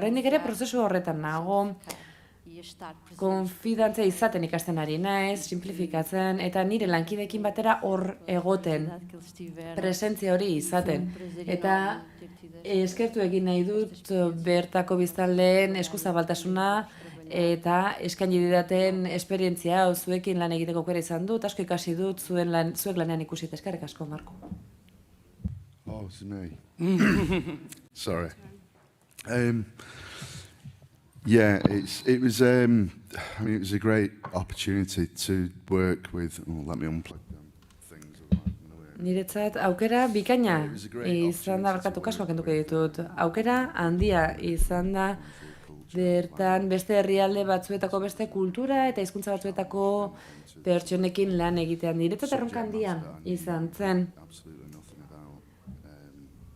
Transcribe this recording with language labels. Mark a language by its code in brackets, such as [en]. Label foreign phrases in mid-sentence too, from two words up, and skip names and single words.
[eu] Oraindik ere prozesu horretan nago, konfidantzia izaten ikasten ari naiz, simplifikatzen, eta nire lankideekin batera hor egoten, presentzia hori izaten. Eta eskertu egin nahi dut bertako biztanleen eskuzabaltasuna, eta eskaini didaten esperientzia hau zuekin lan egiteko aukera izan dut, asko ikasi dut zuek lanean ikusi, eskerrik asko, Marko. [en] Oh, it's me. Sorry. Yeah, it was a great opportunity to work with. Let me unplug them things. [eu] Niretzat aukera bikaina izan da, barkatu kaskoak enduko ditut. Aukera handia izan da bertan beste herrialde batzuetako beste kultura eta hizkuntza batzuetako pertsonekin lan egitean. Niretzat erronka handia izan zen.